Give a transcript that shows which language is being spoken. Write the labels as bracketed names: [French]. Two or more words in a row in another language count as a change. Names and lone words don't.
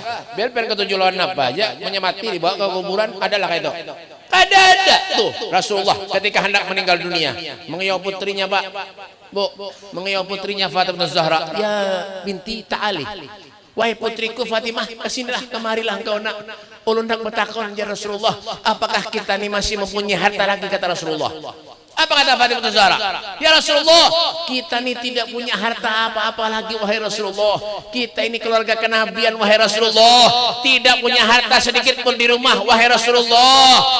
[Indonesian] Biar pengen ketujuan apa aja, punya mati dibawa ke kuburan, adalah kayak itu. Ada tuh Rasulullah ketika hendak meninggal dunia, mengiyau putrinya Pak, Bu, mengiyau putrinya Fatimah Zahra, ya binti Ta'ali. Wahai putriku Fatimah, kesinilah, kemarilah engkau nak. [Banjar] Ulun hendak bertakon [Indonesian] ya Rasulullah, apakah kita ini masih mempunyai harta lagi kata Rasulullah? Apa kata Fatimah Zahra? Ya Rasulullah, kita ini tidak punya harta apa-apa lagi wahai Rasulullah. Kita ini keluarga kenabian wahai Rasulullah. Tidak punya harta sedikit pun di rumah wahai Rasulullah.